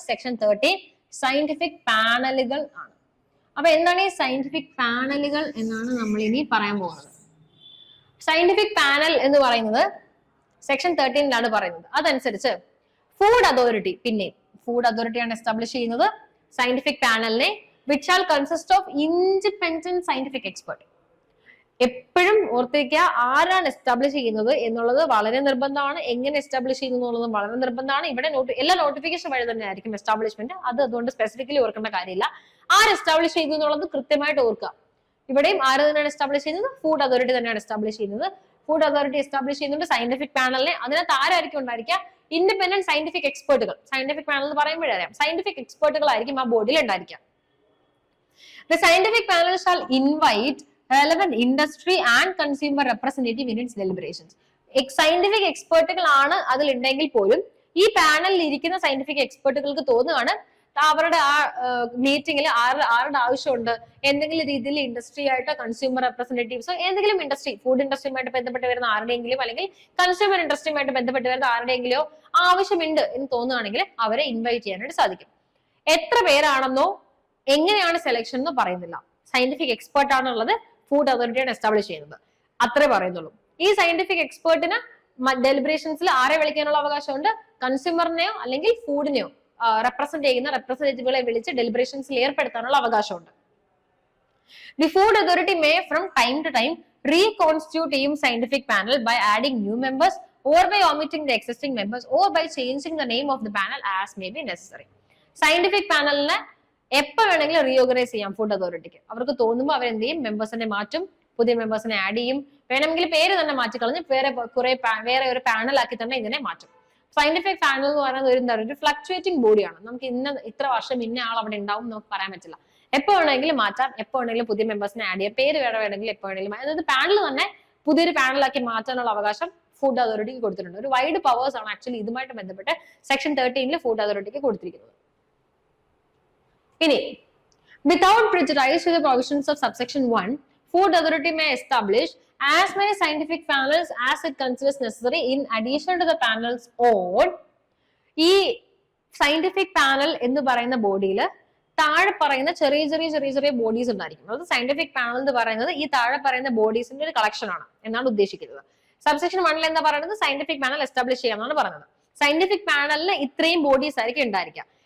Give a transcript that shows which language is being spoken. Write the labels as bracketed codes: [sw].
[ml] Section 13 scientific പാനലുകൾ ആണ്. അപ്പൊ എന്താണ് ഈ സയന്റിഫിക് പാനലുകൾ എന്നാണ് നമ്മൾ ഇനി പറയാൻ പോകുന്നത്. സയന്റിഫിക് പാനൽ എന്ന് പറയുന്നത് സെക്ഷൻ 13-ലാണ് പറയുന്നത്. അതനുസരിച്ച് ഫുഡ് അതോറിറ്റി, പിന്നെ ഫുഡ് അതോറിറ്റിയാണ് എസ്റ്റാബ്ലിഷ് ചെയ്യുന്നത്. Scientific പാനലിനെ [en] which shall consist of independent scientific expert. [ml] എപ്പോഴും ഓർത്തിരിക്കുക, ആരാണ് എസ്റ്റാബ്ലിഷ് ചെയ്യുന്നത് എന്നുള്ളത് വളരെ നിർബന്ധമാണ്. എങ്ങനെ എസ്റ്റാബ്ലിഷ് ചെയ്യുന്നു എന്നുള്ളത് വളരെ നിർബന്ധമാണ്. ഇവിടെ എല്ലാ നോട്ടിഫിക്കേഷൻ വഴി തന്നെ ആയിരിക്കും എസ്റ്റാബ്ലിഷ്മെന്റ്. അതുകൊണ്ട് സ്പെസിഫിക്കലി ഓർക്കേണ്ട കാര്യമില്ല. ആര് എസ്റ്റാബ്ലിഷ് ചെയ്തു എന്നുള്ളത് കൃത്യമായിട്ട് ഓർക്കുക. ഇവിടെയും ആര് തന്നെയാണ് എസ്റ്റാബ്ലിഷ് ചെയ്യുന്നത്? ഫുഡ് അതോറിറ്റി തന്നെയാണ് എസ്റ്റാബ്ലിഷ് ചെയ്യുന്നത്. ഫുഡ് അതോറിറ്റി എസ്റ്റാബ്ലിഷ് ചെയ്യുന്നുണ്ട് സയന്റിഫിക് പാനലിനെ. അതിനകത്ത് ആരായിരിക്കും ഉണ്ടായിരിക്കുക? Independent scientific എക്സ്പേർട്ടുകൾ. സയന്റിഫിക് പാനൽ എന്ന് പറയുമ്പോഴേ അറിയാം, സയന്റിഫിക് എക്സ്പേർട്ടുകളായിരിക്കും ആ ബോഡിയിൽ ഉണ്ടായിരിക്കുക. [en] The scientific panel shall invite relevant industry and consumer representative in its deliberations. [ml] Scientific എക്സ്പേർട്ടുകളാണ് അതിൽ ഉണ്ടെങ്കിൽ പോലും ഈ പാനലിൽ ഇരിക്കുന്ന സയന്റിഫിക് എക്സ്പേർട്ടുകൾക്ക് തോന്നുകയാണ് അവരുടെ ആ മീറ്റിംഗിൽ ആരുടെ ആവശ്യമുണ്ട്, എന്തെങ്കിലും രീതിയിൽ ഇൻഡസ്ട്രി ആയിട്ടോ കൺസ്യൂമർ റെപ്രസെന്റേറ്റീവ്സോ ഏതെങ്കിലും ഇൻഡസ്ട്രി, ഫുഡ് ഇൻഡസ്ട്രിയുമായിട്ട് ബന്ധപ്പെട്ട് വരുന്ന ആരുടെയെങ്കിലും അല്ലെങ്കിൽ കൺസ്യൂമർ ഇൻഡസ്ട്രിയുമായിട്ട് ബന്ധപ്പെട്ട് വരുന്ന ആരുടെയെങ്കിലോ ആവശ്യമുണ്ട് എന്ന് തോന്നുകയാണെങ്കിൽ അവരെ ഇൻവൈറ്റ് ചെയ്യാനായിട്ട് സാധിക്കും. എത്ര പേരാണെന്നോ എങ്ങനെയാണ് സെലക്ഷൻ എന്ന് പറയുന്നില്ല. സയന്റിഫിക് എക്സ്പേർട്ട് ആണുള്ളത്, ഫുഡ് അതോറിറ്റിയാണ് എസ്റ്റാബ്ലിഷ് ചെയ്യുന്നത്, അത്രേ പറയുന്നുള്ളൂ. ഈ സയന്റിഫിക് എക്സ്പേർട്ടിന് ഡെലിബറേഷൻസിൽ ആരെ വിളിക്കാനുള്ള അവകാശമുണ്ട്? കൺസ്യൂമറിനെയോ അല്ലെങ്കിൽ ഫുഡിനെയോ റെപ്രസെന്റ് ചെയ്യുന്ന റെപ്രസെന്റേറ്റീവുകളെ വിളിച്ച് ഡെലിബറേഷൻസിൽ ഏർപ്പെടുത്താനുള്ള അവകാശമുണ്ട്. [en] The food authority may from time to time reconstitute scientific panel by adding new members or by omitting the existing members or by changing the name of the panel as may be necessary. [ml] Scientific പാനലിനെ എപ്പോൾ വേണമെങ്കിലും reorganise ചെയ്യാം food അതോറിറ്റിക്ക്. അവർക്ക് തോന്നുമ്പോൾ അവരെന്ത് ചെയ്യും? മെമ്പേഴ്സിനെ മാറ്റും, പുതിയ മെമ്പേഴ്സിനെ ആഡ് ചെയ്യും, വേണമെങ്കിൽ പേര് തന്നെ മാറ്റിക്കളഞ്ഞ് വേറെ ഒരു പാനലാക്കി തന്നെ ഇതിനെ മാറ്റും. സയന്റിഫിക് പാനൽ എന്ന് പറയുന്നത് ഒരു ഫ്ലക്ച്വേറ്റിംഗ് ബോഡിയാണ്. നമുക്ക് ഇത്ര വർഷം ഇന്ന ആൾ അവിടെ ഉണ്ടാവും നമുക്ക് പറയാൻ പറ്റില്ല. എപ്പോൾ വേണമെങ്കിലും മാറ്റാം, എപ്പോൾ വേണമെങ്കിലും പുതിയ മെമ്പേഴ്സിനെ ആഡ് ചെയ്യാം, പേര് വേണമെങ്കിൽ എപ്പോൾ വേണമെങ്കിലും. അതായത് പാനൽ തന്നെ പുതിയൊരു പാനലാക്കി മാറ്റാനുള്ള അവകാശം ഫുഡ് അതോറിറ്റിക്ക് കൊടുത്തിട്ടുണ്ട്. ഒരു വൈഡ് പവേഴ്സ് ആണ് ആക്ച്വലി ഇതുമായിട്ട് ബന്ധപ്പെട്ട് സെക്ഷൻ 13 ഫുഡ് അതോറിറ്റിക്ക് കൊടുത്തിരിക്കുന്നത്. ഇനി [en] without prejudice to the provisions of subsection 1, food authority may establish as many scientific panels as it considers necessary in addition to the panels on. [ml] ഈ സയന്റിഫിക് പാനൽ എന്ന് പറയുന്ന ബോഡിയിൽ താഴെ പറയുന്ന ചെറിയ ബോഡീസ് ഉണ്ടായിരിക്കും. അതായത് സയന്റിഫിക് പാനൽ എന്ന് പറയുന്നത് ഈ താഴെ പറയുന്ന ബോഡീസിന്റെ ഒരു കളക്ഷൻ ആണ് എന്നാണ് ഉദ്ദേശിക്കുന്നത്. സബ്സെക്ഷൻ 1 എന്താ പറയുന്നത്? സയന്റിഫിക് പാനൽ എസ്റ്റാബ്ലിഷ് ചെയ്യാമെന്നാണ് പറയുന്നത്. സയന്റിഫിക് പാനലിന് ഇത്രയും ബോഡീസ് ആയിരിക്കും ഉണ്ടായിരിക്കുക.